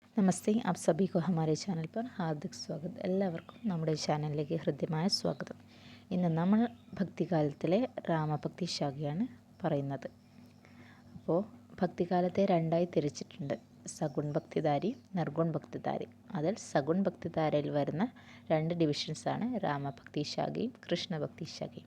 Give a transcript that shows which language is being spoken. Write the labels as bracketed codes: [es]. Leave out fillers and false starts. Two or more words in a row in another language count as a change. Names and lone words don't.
[hi] നമസ്തേ, आप सभी को हमारे ചാനൽ पर हार्दिक स्वागत. [ml] എല്ലാവർക്കും നമ്മുടെ ചാനലിലേക്ക് ഹൃദ്യമായ സ്വാഗതം. ഇന്ന് നമ്മൾ ഭക്തികാലത്തിലെ രാമഭക്തി ശാഖയാണ് പറയുന്നത്. അപ്പോൾ ഭക്തികാലത്തെ രണ്ടായി തിരിച്ചിട്ടുണ്ട്: സഗുൺ ഭക്തിധാരി, നിർഗുൺ ഭക്തിധാരി. അതിൽ സഗുൺ ഭക്തിധാരയിൽ വരുന്ന രണ്ട് ഡിവിഷൻസാണ് രാമഭക്തി ശാഖയും കൃഷ്ണഭക്തി ശാഖയും.